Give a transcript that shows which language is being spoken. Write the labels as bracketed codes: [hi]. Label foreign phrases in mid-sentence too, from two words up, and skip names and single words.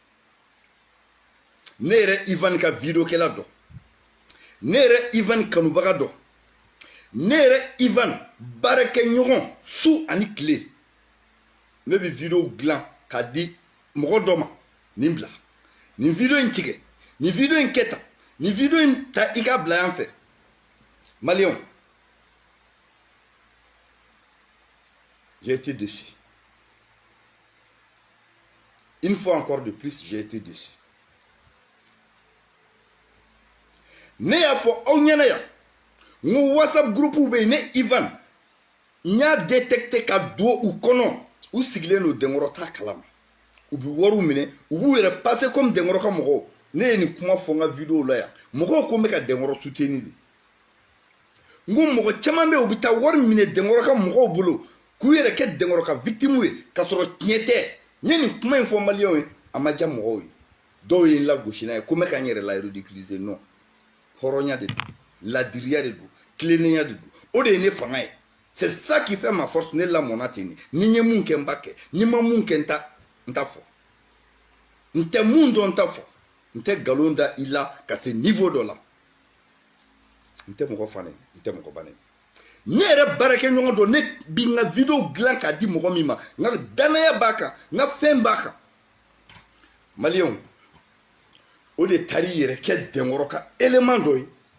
[bm] ne yɛrɛ Ivan ka video kɛla dɔ ne yɛrɛ Ivan kanubaga dɔ ne yɛrɛ Ivan baarakɛɲɔgɔn su ani tile ne bɛ video dilan k'a di mɔgɔ dɔ ma nin bila nin video in tigɛ nin video in kɛ tan nin video in ta i ka bila yan fɛ maliyɛnw [fr] j'ai été déçu une fois encore de plus j'ai été déçu [bm] ne y'a fɔ aw ɲɛna yan n ko whatsapp groupe bɛ yen ne Ivan n y'a détecté ka don u kɔnɔ u sigilen don denkɔrɔ t'a kalama u bɛ wariw minɛ u b'u yɛrɛ [fr] passer comme [bm] denkɔrɔ ka mɔgɔw ne ye nin kuma fɔ n ka video la yan mɔgɔw ko n bɛ ka denkɔrɔ soutenir de n ko mɔgɔ caman bɛ yen u bɛ taa wari minɛ denkɔrɔ ka mɔgɔw bolo k'u yɛrɛ kɛ denkɔrɔ ka victime ye k'a sɔrɔ tiɲɛ tɛ n ye nin kuma in fɔ maliyɛnw ye a ma diya mɔgɔw ye dɔw ye n lagosi n'a ye ko n bɛ ka n yɛrɛ la ridiculiser non hɔrɔnya de don ladiriya de don tilennenya de don o de ye ne fanga ye [fr] c'est ça qui fait ma force [bm] ne lamɔna ten ni n ye mun kɛ n b'a kɛ ni n ma mun kɛ n t'a fɔ n tɛ mun dɔn n t'a fɔ n tɛ nkalon da i la ka se niveau dɔ la n tɛ mɔgɔ fan n tɛ mɔgɔ bannen ne yɛrɛ baarakɛɲɔgɔn dɔ ne bi n ka video dilan k'a di mɔgɔ min ma n ka danaya b'a kan n ka fɛn b'a kan maliyɛnw o de taar'i yɛrɛ kɛ denkɔrɔ ka élément dɔ ye